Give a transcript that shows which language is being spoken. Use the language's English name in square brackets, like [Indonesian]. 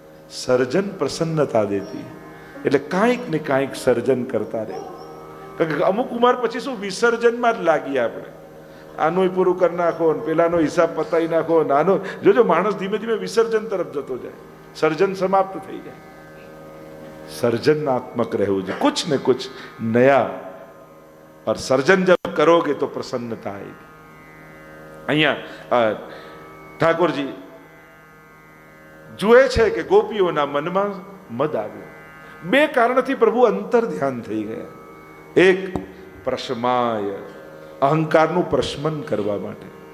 [Gujarati] સર્જન પ્રસન્નતા દેતી. એટલે કાંઈક ને કાંઈક સર્જન કરતા રહેવું. કારણ કે અમુક ઉંમર પછી શું વિસર્જનમાં જ લાગીએ આપણે. આનું પૂરું કરી નાખો ને પેલાનો હિસાબ પતાવી નાખો ને આનો. જોજો માણસ ધીમે ધીમે વિસર્જન તરફ જતો જાય, સર્જન સમાપ્ત થઈ જાય. સર્જનાત્મક રહેવું જોઈએ, [Hindi] कुछ न कुछ नया, और सर्जन जब करोगे तो प्रसन्नता आएगी. [Gujarati] અહીંયા ઠાકોરજી જુએ છે કે ગોપીઓના મનમાં મદ આવ્યો. બે કારણથી પ્રભુ અંતર ધ્યાન થઈ ગયા. એક, પ્રશમાય, અહંકારનું પ્રશમન કરવા માટે.